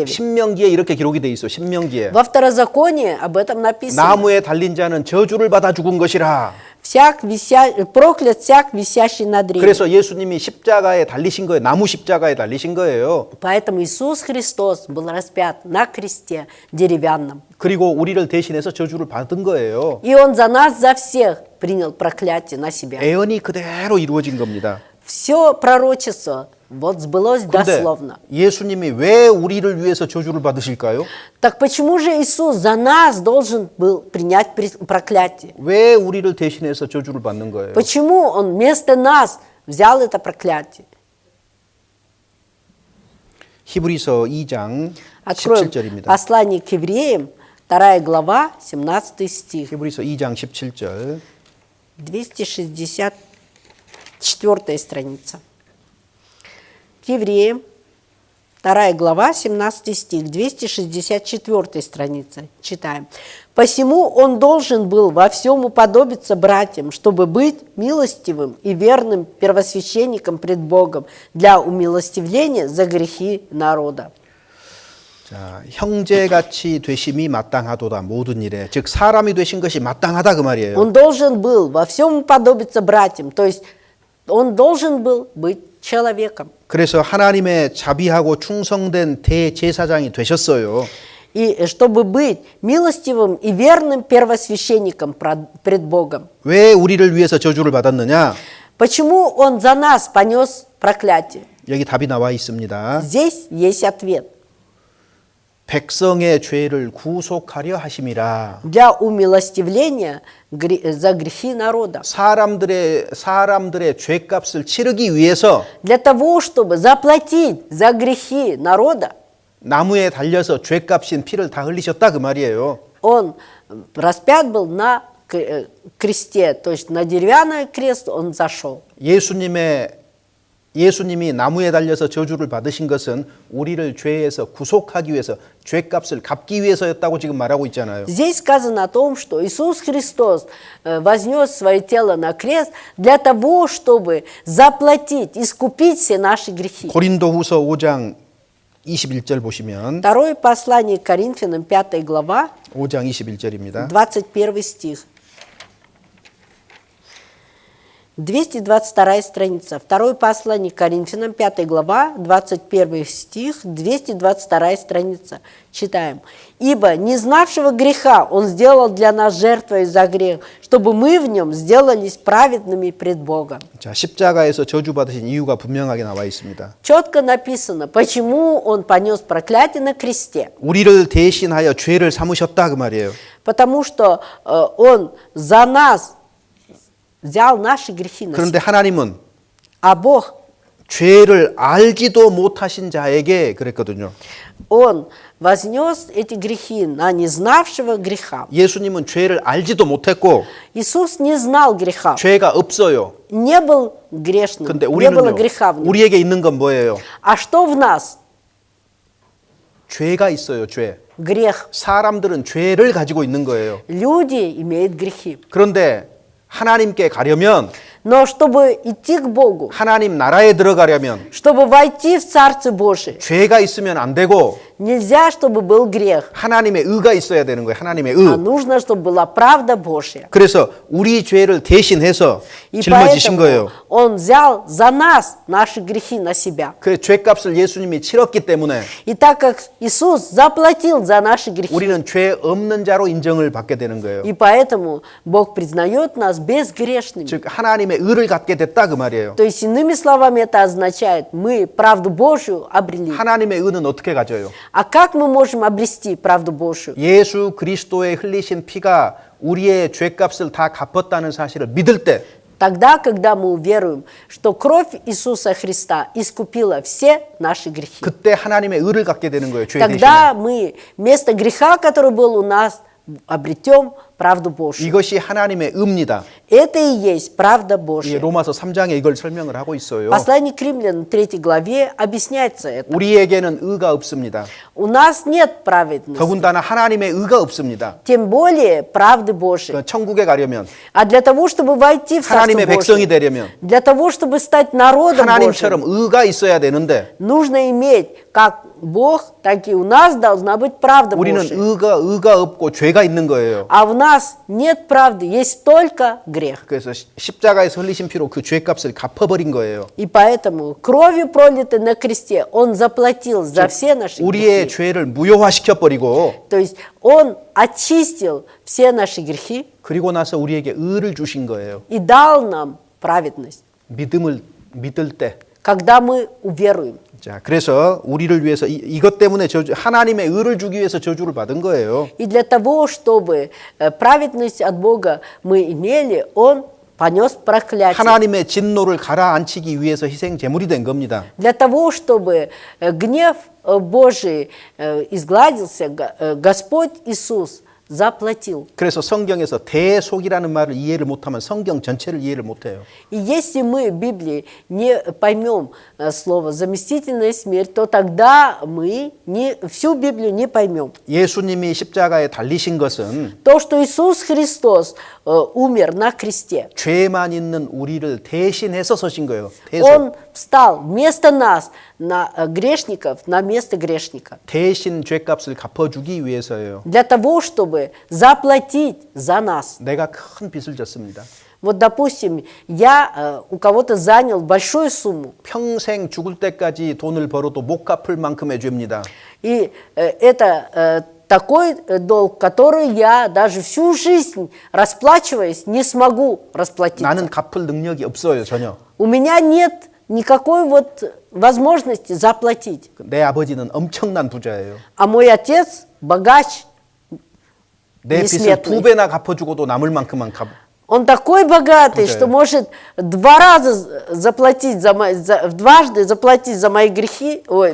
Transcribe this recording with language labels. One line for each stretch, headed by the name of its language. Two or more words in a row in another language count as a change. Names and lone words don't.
Korean: 신명기에 이렇게 기록이 돼 있어. 신명기에.
Russian: Во второзаконии об этом написано.
Korean: 나무에 달린 자는 저주를 받아 죽은 것이라.
Russian: проклят всяк, висящий на древе.
Korean: 그래서 예수님이 십자가에 달리신 거예요. 나무 십자가에 달리신 거예요.
Russian: Поэтому Иисус Христос был распят на кресте деревянном.
Korean: 그리고 우리를 대신해서 저주를 받은 거예요.
Russian: И Он за нас, за всех принял проклятие на себя.
Korean: 예언이 그대로 이루어진 겁니다.
Russian: Все пророчество вот сбылось
Korean: 그런데
Russian: дословно.
Korean: 예수님이 왜 우리를 위해서 저주를 받으실까요?
Russian: Так почему же Иисус за нас должен был принять проклятие?
Korean: 왜 우리를 대신해서 저주를 받는 거예요?
Russian: Почему Он вместо нас взял это проклятие?
Korean: 히브리서 2장
Russian: Откроем
Korean: 17절입니다.
Russian: послание к евреям, 2 глава, 17 стих,
Korean: 히브리서 2장 17절.
Russian: 264 страница. К евреям, 2 глава, 17 стих, 264 страница. Читаем. «Посему он должен был во всем уподобиться братьям, чтобы быть милостивым и верным первосвященником пред Богом для умилостивления за грехи народа».
Korean: 자, 형제같이 되심이 마땅하도다 모든 일에. 즉 사람이 되신 것이 마땅하다 그 말이에요.
Russian: Он должен был во всем уподобиться братьям, то есть он должен был быть человеком.
Korean: 그래서 하나님의 자비하고 충성된 대제사장이 되셨어요.
Russian: И чтобы быть милостивым и верным первосвященником пред Богом.
Korean: 왜 우리를 위해서 저주를 받았느냐?
Russian: Почему он за нас понес проклятие?
Korean: 여기 답이 나와 있습니다.
Russian: Здесь есть ответ.
Korean: 백성의 죄를 구속하려 하심이라.
Russian: Для умилостивления за грехи народа.
Korean: 사람들의 죄값을 치르기 위해서
Russian: Для того, чтобы заплатить за грехи народа,
Korean: 나무에 달려서 죄값인 피를 다 흘리셨다 그 말이에요.
Russian: он распят был на кресте, то есть на деревянный крест он зашел.
Korean: 예수님이 나무에 달려서 저주를 받으신 것은 우리를 죄에서 구속하기 위해서 죄값을 갚기 위해서였다고 지금 말하고 있잖아요.
Russian: Здесь сказано о том, что Иисус Христос вознес свое тело на крест для того, чтобы заплатить, искупить все наши грехи.
Korean: 고린도후서 5장 21절 보시면
Russian: Второе послание к Коринфянам, 5 глава,
Korean: 5장 21절입니다.
Russian: 21 стих. 222 страница. Второе послание к Коринфянам, 5 глава, 21 стих, 222 страница. Читаем. «Ибо не знавшего греха Он сделал для нас жертвой за грех, чтобы мы в нем сделались праведными пред Богом».
Korean: 자, 십자가에서 저주받으신 이유가 분명하게 나와 있습니다.
Russian: Четко написано, почему Он понес проклятие на кресте.
Korean: 우리를 대신하여 죄를 삼으셨다 그 말이에요.
Russian: Потому что Он за нас взял наши грехи на себя.
Korean: 그런데 하나님은
Russian: А Бог,
Korean: 죄를 알지도 못하신 자에게 그랬거든요.
Russian: Он вознес эти грехи на незнавшего греха.
Korean: 예수님은 죄를 알지도 못했고
Russian: Иисус не знал греха,
Korean: 죄가 없어요.
Russian: не был грешным,
Korean: 근데
Russian: не было
Korean: 우리는요.
Russian: греха в нем.
Korean: 우리에게 있는 건 뭐예요?
Russian: А что в нас?
Korean: 죄가 있어요. 죄.
Russian: Грех.
Korean: 사람들은 죄를 가지고 있는 거예요.
Russian: Люди имеют грехи.
Korean: 그런데 하나님께 가려면
Russian: Но чтобы идти к Богу,
Korean: 하나님 나라에 들어가려면
Russian: чтобы войти в Царство Божие,
Korean: 죄가 있으면 안 되고
Russian: нельзя, чтобы был грех,
Korean: 하나님의 의가 있어야 되는 거예요. 하나님의
Russian: а
Korean: 의.
Russian: нужно, чтобы была правда Божья.
Korean: 그래서 우리 죄를 대신해서
Russian: И
Korean: 짊어지신
Russian: поэтому
Korean: 거예요.
Russian: Он взял за нас наши грехи на себя.
Korean: 그 죄값을 예수님이 치렀기 때문에
Russian: И так как Иисус заплатил за наши грехи,
Korean: 우리는 죄 없는 자로 인정을 받게 되는 거예요.
Russian: и поэтому Бог признает нас безгрешными.
Korean: 즉 하나님의 의를 갖게 됐다 그 말이에요.
Russian: То есть, иными словами, это означает, мы правду Божью обрели.
Korean: 하나님의 의는 어떻게 가져요?
Russian: А как мы можем обрести правду Божью?
Korean: 예수 그리스도의 흘리신 피가 우리의 죄값을 다 갚았다는 사실을 믿을 때
Russian: Тогда, когда мы уверуем, что кровь Иисуса Христа искупила все наши грехи.
Korean: 그때 하나님의 의를 갖게 되는 거예요. 죄 대신에.
Russian: Тогда мы вместо греха, который был у нас, обретем правду Божью.
Korean: 이것이 하나님의 의입니다.
Russian: Это и есть правда
Korean: 이
Russian: Божья.
Korean: 로마서 3장에 이걸 설명을 하고 있어요.
Russian: Послание к римлянам 3 главе объясняется это.
Korean: 우리에게는 의가 없습니다.
Russian: У нас нет праведности,
Korean: 더군다나 하나님의 의가 없습니다.
Russian: тем более правды Божьей.
Korean: 그 천국에 가려면
Russian: А для того, чтобы войти в Царство
Korean: 하나님의 백성이
Russian: Божие,
Korean: 되려면
Russian: для того, чтобы стать народом
Korean: 하나님처럼
Russian: Божьим,
Korean: 의가 있어야 되는데
Russian: нужно иметь как Бог, так и у нас должна быть правда
Korean: 우리는
Russian: Божия.
Korean: 의가 없고 죄가 있는 거예요.
Russian: А в нас нет правды, есть только грех.
Korean: 그래서 십자가에서 흘리신 피로 그 죄값을 갚아버린 거예요.
Russian: И поэтому кровью пролитой на кресте Он заплатил за все наши
Korean: 우리의
Russian: грехи.
Korean: 죄를 무효화시켜버리고
Russian: То есть Он очистил все наши грехи
Korean: 그리고 나서 우리에게 의를 주신 거예요.
Russian: и дал нам праведность,
Korean: 믿음을 믿을 때.
Russian: когда мы уверуем.
Korean: 자, 그래서 우리를 위해서 이것 때문에 하나님의 의를 주기 위해서 저주를 받은 거예요.
Russian: И для того, чтобы праведность от Бога мы имели, Он понес проклятие.
Korean: 하나님의 진노를 가라앉히기 위해서 희생 제물이 된 겁니다.
Russian: Для того, чтобы гнев Божий изгладился, Господь Иисус заплатил.
Korean: 그래서 성경에서 대속이라는 말을 이해를 못하면 성경 전체를 이해를 못해요.
Russian: И если мы в Библии не поймем слово «заместительная смерть», то тогда мы всю Библию не поймем.
Korean: 예수님이 십자가에 달리신 것은
Russian: То, что Иисус Христос умер на кресте,
Korean: 죄만 있는 우리를 대신해서 서신 거예요. 대속.
Russian: Он встал вместо нас, на грешников, на место грешника.
Korean: 대신 죄값을 갚아주기 위해서예요.
Russian: Для того, чтобы заплатить за нас.
Korean: 내가 큰 빚을 졌습니다.
Russian: Вот, допустим, я у кого-то занял большую сумму,
Korean: 평생 죽을 때까지 돈을 벌어도 못 갚을 만큼의 죄입니다.
Russian: и это такой долг, который я даже всю жизнь, расплачиваясь, не смогу расплатить.
Korean: 나는 갚을 능력이 없어요, 전혀.
Russian: У меня нет никакой вот возможности заплатить.
Korean: 내 아버지는 엄청난 부자예요.
Russian: А мой отец богач,
Korean: 내 빚을
Russian: несметный.
Korean: 2배나 갚아주고도 남을 만큼만 갚.
Russian: Он такой богатый, Путаю. что может два раза заплатить дважды заплатить за мои грехи, ой,